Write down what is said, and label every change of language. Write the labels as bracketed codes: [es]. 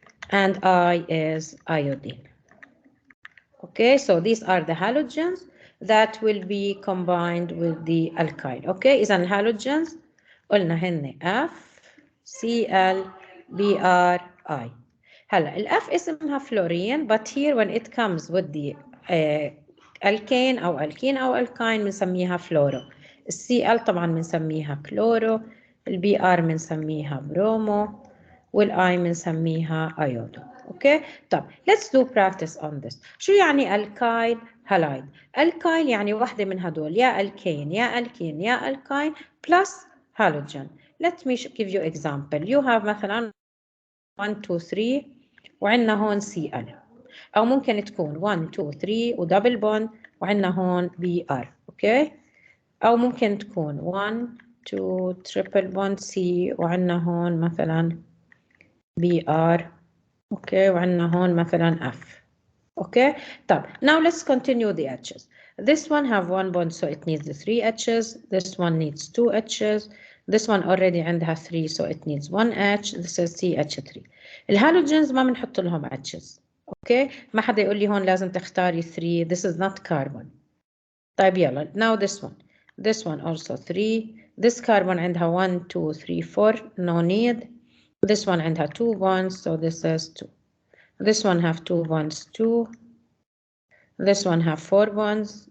[en] And I is iodine. Okay, so these are the halogens that will be combined with the alkyl. [ar] Okay, إذا halogens قلنا هن F, Cl, Br, I. هلا ال F اسمها [en] fluorine, but here when it comes with the alkane أو alkene أو alkyne [ar] بنسميها [en] fluoro. [ar] ال Cl طبعا بنسميها chloro, ال Br بنسميها bromo, والI بنسميها iodo. اوكي طب [en] let's do practice on this. [ar] شو يعني alkyl halide؟ alkyl يعني واحدة من هدول يا alkane يا alkene يا alkyne plus halogen. [en] Let me give you example. You have [ar] مثلا 1 2 3 وعندنا هون Cl أو ممكن تكون 1 2 3 ودبل بوند وعندنا هون Br. اوكي أو ممكن تكون 1 2 triple bond C وعندنا هون مثلا Br. Okay, وعندنا هون مثلا F. [en] Okay, [ar] طب [en] now let's continue the H's. This one have one bond, so it needs the 3 H's. This one needs 2 H's. This one already [ar] عندها [en] 3, so it needs 1 H. This is CH3. [ar] الهالوجينز ما بنحط لهم H's. [en] Okay, [ar] ما حدا يقول لي هون لازم تختاري 3. [en] This is not carbon. [ar] طيب يلا, [en] now this one. This one also 3. This carbon [ar] عندها [en] 1, 2, 3, 4. No need. This one [ar] عندها [en] 2 bonds, so this is 2. This one have 2 bonds too. This one have 4 bonds.